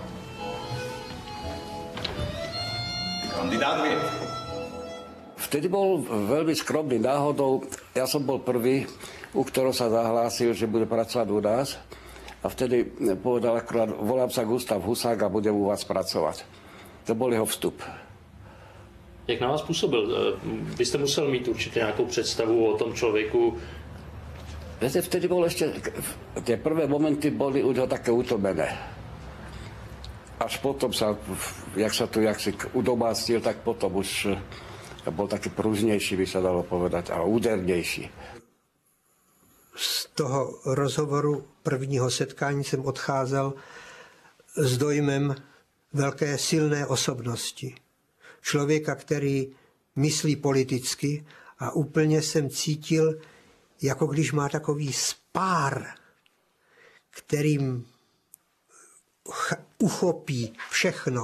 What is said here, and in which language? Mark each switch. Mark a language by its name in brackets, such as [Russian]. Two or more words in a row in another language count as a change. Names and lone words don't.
[Slovak] Kandidát vied. Vtedy bol veľmi skromný náhodou. Ja som bol prvý, u ktorého sa zahlásil, že bude pracovať u nás. A vtedy povedal akorát, volám sa Gustav Husák a budem u vás pracovat. [Czech] To byl jeho vstup. Jak na vás působil? Vy jste musel mít určitě nějakou představu o tom člověku. [Slovak] Viete, vtedy bol ešte, tie prvé momenty boli už ho také utomené. Až potom sa, jak si udomácnil, tak potom už bol taký pružnejší, by sa dalo povedať, a údernejší. [Czech] Z toho rozhovoru prvního setkání jsem odcházel s dojmem velké silné osobnosti. Člověka, který myslí politicky a úplně jsem cítil, jako když má takový spár, kterým uchopí všechno.